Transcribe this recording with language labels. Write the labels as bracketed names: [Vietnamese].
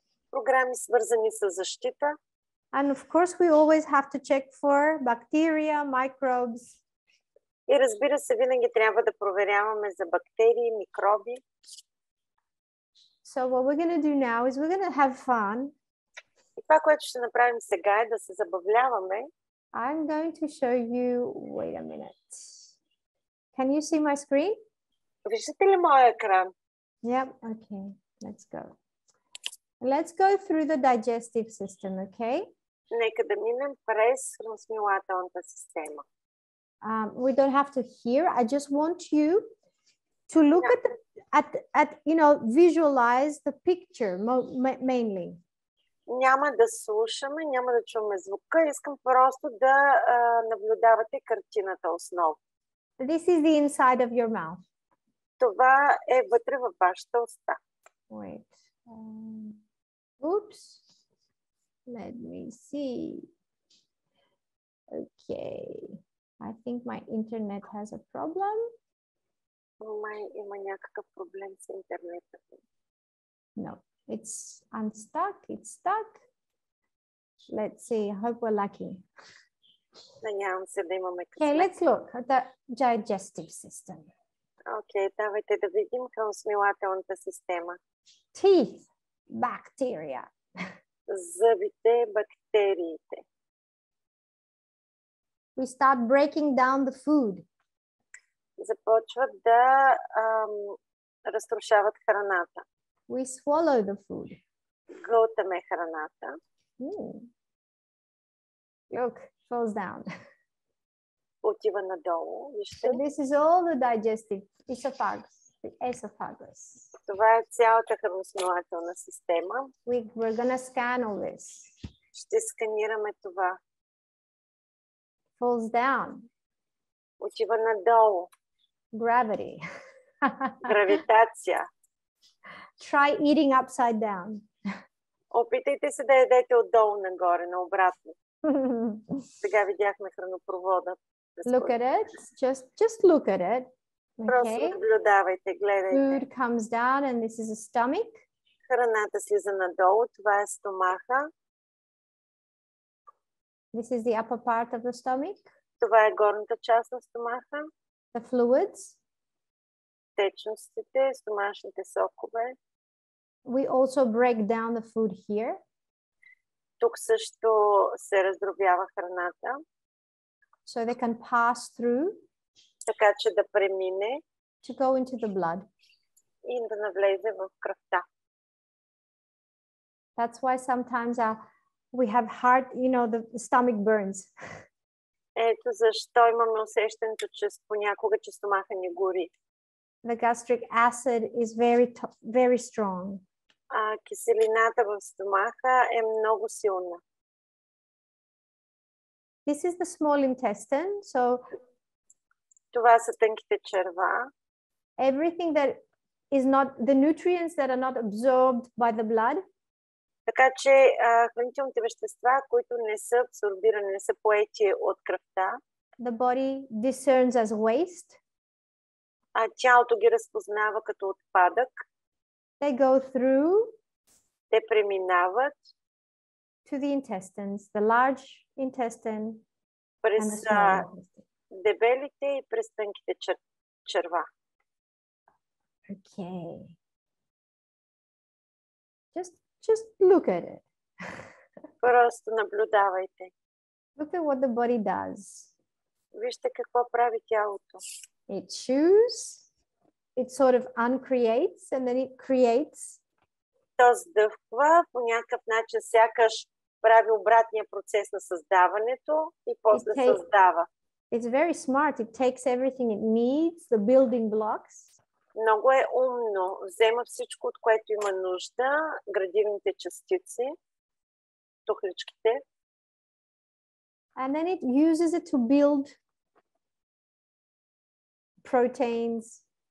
[Bulgarian] Програми свързани с защита. [English] And of course, we always have to check for bacteria, microbes. [Bulgarian] И разбира се, винаги трябва да проверяваме за бактерии, микроби. [English] So what we're going to do now is we're going to have fun. [Bulgarian] И това, което ще направим сега е да се забавляваме. [English] I'm going to show you, wait a minute. Can you see my screen? [Bulgarian] Виждате ли моя екран? [English] Yep, okay, let's go. Let's go through the digestive system, okay? [Bulgarian] Нека да минем през храносмилателната система. [English] We don't have to hear. I just want you to look at visualize the picture mainly. [Bulgarian] Няма да слушаме, няма да чуваме звука. Искам просто да наблюдавате картината основно. [English] This is the inside of your mouth. [Bulgarian] Това е вътре във вашата уста. [English] Wait. Oops. Let me see. Okay. I think my internet has a problem. [Bulgarian] Май има някакъв проблем с интернета. [English] No, it's unstuck. It's stuck. Let's see. I hope we're lucky. [Bulgarian] Надявам се да имаме [English] Okay, [Bulgarian] късмет. [English] let's look at the digestive system. [Bulgarian] Окей, давайте да видим храносмилателната система. [English] Teeth, bacteria. [Bulgarian] Зъбите, бактериите. [English] We start breaking down the food. [Bulgarian] Започват да разрушават храната. [English] We swallow the food. [Bulgarian] Гълтаме храната. [English] Look, falls down. [Bulgarian] Отива надолу. Вижте. [English] So this is all the digestive esophagus. The esophagus. [Bulgarian] Това е цялата храносмилателна система. [English] We're gonna scan all this. [Bulgarian] Ще сканираме това. [English] Falls down. [Bulgarian] Отива надолу. [English] Gravity. [Bulgarian] Гравитация. [English] Try eating upside down. [Bulgarian] Опитайте се да ядете отдолу нагоре, наобратно. Сега видяхме хранопровода. [English] Look at it. Just look at it. [Bulgarian] Просто [English] Okay. [Bulgarian] наблюдавайте, гледайте. [English] Food comes down and this is a stomach. [Bulgarian] Храната слиза надолу, това е стомаха. [English] This is the upper part of the stomach. [Bulgarian] Това е горната част на стомаха. [English] The fluids. [Bulgarian] Течностите, стомашните сокове. [English] We also break down the food here. [Bulgarian] Тук също се раздробява храната, [English] So they can pass through [Bulgarian] така че да премине [English] to go into the blood. [Bulgarian] и да навлезе в кръвта. [English] That's why sometimes we have heart, the stomach burns. [Bulgarian] Ето защо имаме усещането, че понякога че стомаха ни гори. [English] The gastric acid is very strong. [Bulgarian] Киселината в стомаха е много силна. [English] This is the small intestine. So [Bulgarian] това са тънките черва. [English] everything that is not, the nutrients that are not absorbed by the blood, [Bulgarian] Така че хранителните вещества, които не са абсорбирани, не са поети от кръвта, [English] the body discerns as waste. [Bulgarian] Тялото ги разпознава като отпадък. [English] They go through [Bulgarian] Те преминават [English] to the intestines, the large intestine and [Bulgarian] през [English] the small intestine. [Bulgarian] дебелите и през тънките черва. [English] Okay. Just look at it. [Bulgarian] Просто наблюдавайте. [English] Look at what the body does. [Bulgarian] Вижте какво прави тялото. [English] It chews, it sort of uncreates, and then it creates. [Bulgarian] То сдъвква по някакъв начин, сякаш прави обратния процес на създаването и после създава. [English] It's very smart. It takes everything it needs, the building blocks. [Bulgarian] Много е умно. Взема всичко, от което има нужда, градивните частици, тухличките. [English] And then it uses it to build proteins.